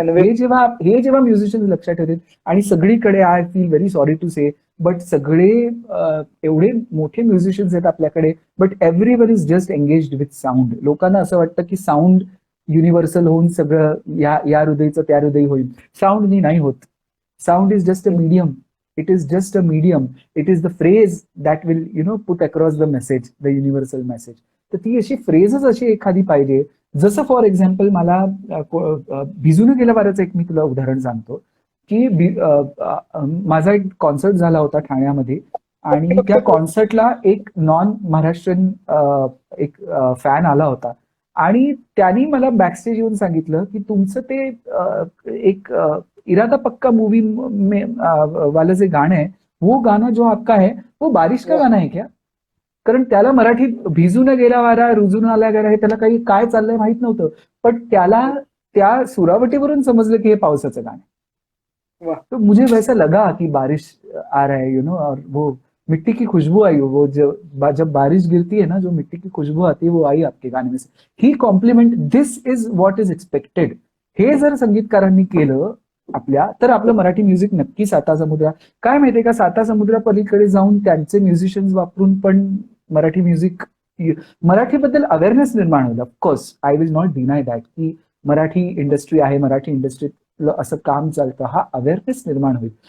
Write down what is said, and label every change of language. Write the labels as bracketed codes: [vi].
[mr] हे जेव्हा म्युझिशियन्स लक्षात ठेवतील आणि सगळीकडे, [en] I feel very sorry to say, [mr] but सगळे एवढे मोठे म्युझिशियन्स आहेत आपल्याकडे, but [en] Everyone is just engaged with sound. [mr] लोकांना असं वाटतं की साऊंड युनिव्हर्सल होऊन सगळं या हृदयचं त्या हृदयी होईल. साऊंड नाही होत. [en] Sound is just a medium. It is just a medium. It is the phrase that will, put across the message, the universal message. [mr] तर ती अशी फ्रेजच अशी एखादी पाहिजे. जसं फॉर एक्झाम्पल मला भिजून गेल्या वाराचं एक मी तुला उदाहरण सांगतो की माझा एक कॉन्सर्ट झाला होता ठाण्यामध्ये आणि त्या कॉन्सर्टला एक नॉन महाराष्ट्रीयन एक फॅन आला होता आणि त्यांनी मला बॅकस्टेज येऊन सांगितलं की तुमचं ते एक इरादा पक्का मूवी वाला जे गाणं आहे, [hi] वो गाना जो आपका है वो बारिश का गाना है क्या? [mr] कारण त्याला मराठीत भिजून गेला वारा रुजून आला गेला हे त्याला काही काय चाललंय माहित नव्हतं, पण त्याला त्या सुरावटीवरून समजलं की हे पावसाचं गाणं आहे. [hi] तो मुझे वैसा लगा कि बारिश आ रहा है, और वो मिट्टी की खुशबू आई, वो जब बारिश गिरती है ना, जो मिट्टी की खुशबू आती है वो आई आपके गाने में से. [en] He compliment, this is what is expected. [mr] हे जर संगीतकारांनी केलं आपल्या, तर आपलं मराठी म्युझिक नक्की साता समुद्रा, काय माहितीये का, साता समुद्रा पलीकडे जाऊन त्यांचे म्युझिशियन्स वापरून पण मराठी म्युझिक, मराठीबद्दल अवेअरनेस निर्माण होईल. [en] of course I will not deny that [mr] की मराठी इंडस्ट्री आहे, मराठी इंडस्ट्रीत असं काम चालतं, हा अवेअरनेस निर्माण होईल.